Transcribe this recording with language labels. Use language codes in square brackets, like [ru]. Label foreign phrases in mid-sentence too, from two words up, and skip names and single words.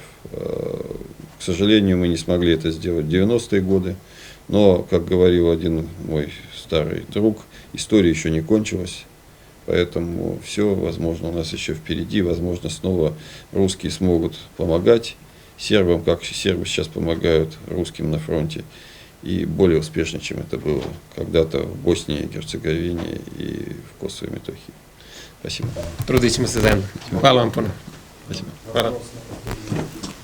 [ru] К сожалению, мы не смогли это сделать в 90-е годы, но, как говорил один мой старый друг, история еще не кончилась, поэтому все, возможно, у нас еще впереди, возможно, снова русские смогут помогать сербам, как сербы сейчас помогают русским на фронте, и более успешно, чем это было когда-то в Боснии, Герцеговине и в Косово и Метохии. Спасибо. [sr] Trudit ćemo se zajedno. Hvala vam puno. [ru] Спасибо. [sr] Hvala.